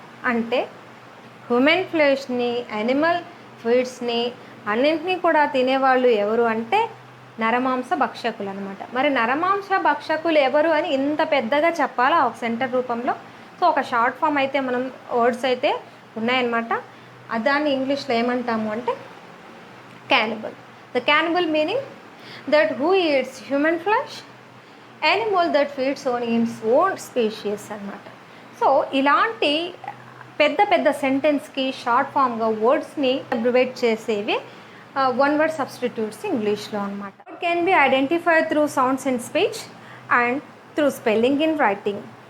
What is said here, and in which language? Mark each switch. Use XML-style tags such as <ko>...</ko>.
<te>అంటే human ఫ్లెష్ని, animal ఫీడ్స్ని అన్నింటినీ కూడా తినేవాళ్ళు ఎవరు అంటే నరమాంస భక్షకులు అనమాట. మరి నరమాంస భక్షకులు ఎవరు అని ఇంత పెద్దగా చెప్పాలా ఒక సెంటర్ రూపంలో? సో ఒక షార్ట్ ఫామ్ అయితే మనం వర్డ్స్ అయితే ఉన్నాయన్నమాట. దాన్ని ఇంగ్లీష్లో ఏమంటాము అంటే cannibal.</te> <en>The cannibal meaning that who eats human flesh, animal that feeds on its own species</en> <te>అన్నమాట. సో ఇలాంటి పెద్ద పెద్ద సెంటెన్స్కి షార్ట్ ఫామ్గా వర్డ్స్ని అబ్రివేట్ చేసేవి వన్ వర్డ్ సబ్స్టిట్యూట్స్ ఇంగ్లీష్లో అనమాట.</te> <en>It can be identified through sounds in speech and through spelling in writing.</en>